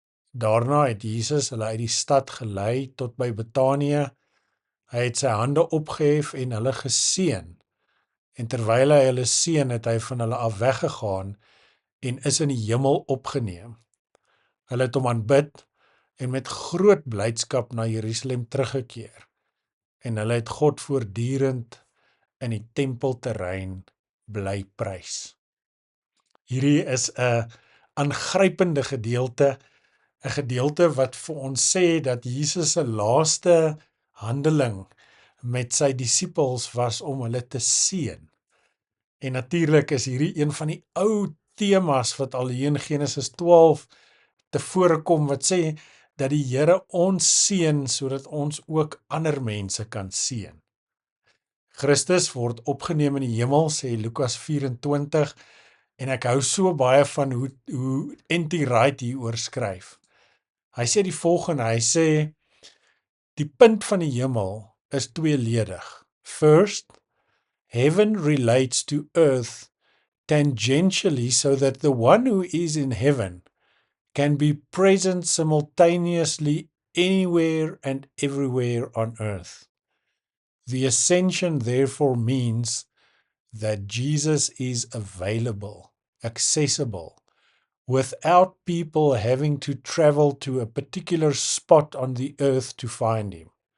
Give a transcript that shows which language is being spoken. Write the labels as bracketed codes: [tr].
[af] Daarna het Jesus hulle uit die stad gelei tot by Betanië. Hy het sy hande opgehef en hulle geseën. En terwyl hy hulle seën, het hy van hulle af weggegaan en is in die hemel opgeneem. Hulle het hom aanbid en met groot blydskap na Jerusalem teruggekeer. En hulle het God voortdurend in die tempelterrein bly prys. Hierdie is 'n aangrypende gedeelte, 'n gedeelte wat vir ons sê dat Jesus se laaste handeling met sy disippels was om hulle te seën. En natuurlik is hierdie een van die ou temas wat al hier in Genesis 12 tevore kom, wat sê dat die Here ons seën sodat ons ook ander mense kan seën. Christus word opgeneem in die hemel, sê Lukas 24, en ek hou so baie van hoe N.T. Wright hieroor skryf. Hy sê die volgende, hy sê, die punt van die hemel is tweeledig. [en] First, heaven relates to earth tangentially so that the one who is in heaven can be present simultaneously anywhere and everywhere on earth. The ascension therefore means that Jesus is available, accessible, without people having to travel to a particular spot on the earth to find him.